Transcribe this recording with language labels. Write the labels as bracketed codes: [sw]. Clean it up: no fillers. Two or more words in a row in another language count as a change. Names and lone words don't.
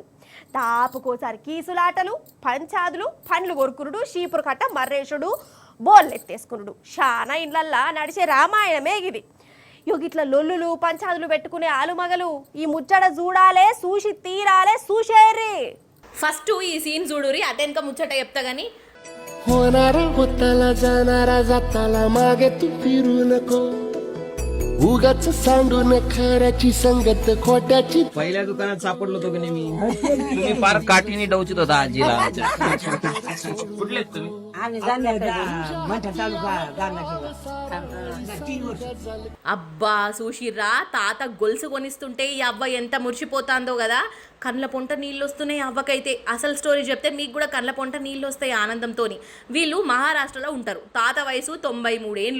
[te] తాపుకోసారి కీసులాటలు, పంచాదులు, పండ్లు కొరుకునుడు, చీపురు కట్ట మర్రేసుడు, బోళ్ళెత్తేసుకునుడు, చాలా ఇళ్ళల్లా నడిచే రామాయణమే ఇది. ఇట్లా లొల్లులు పంచాదులు పెట్టుకునే ఆలుమగలు ఈ ముచ్చట చూడాలే, చూసి తీరాలే, చూసేరి. ఫస్ట్ ఈ సీన్ చూడురి, అటెనక ముచ్చట చెప్తా గానీ. [mr] होणारा होताला जाणारा जाताला मागे तू फिरू नको, उगाच सांडून खऱ्याची संगत खोट्याची. पहिल्या दुकानात सापडलो होतो की नाही मी, तुम्ही फार काठीने डवचित होता आजीला. कुठले तुम्ही? [te] అబ్బా చూసిర్రా, తాత గొలుసు కొనిస్తుంటే ఈ అవ్వ ఎంత మురిసిపోతాందో కదా. కండ్ల పొంట నీళ్ళు వస్తున్నాయి అవ్వకైతే. అసలు స్టోరీ చెప్తే మీకు కూడా కండ్ల పొంట నీళ్ళు వస్తాయి ఆనందంతో. వీళ్ళు మహారాష్ట్రలో ఉంటారు. తాత వయసు 93 ఏండ్లు.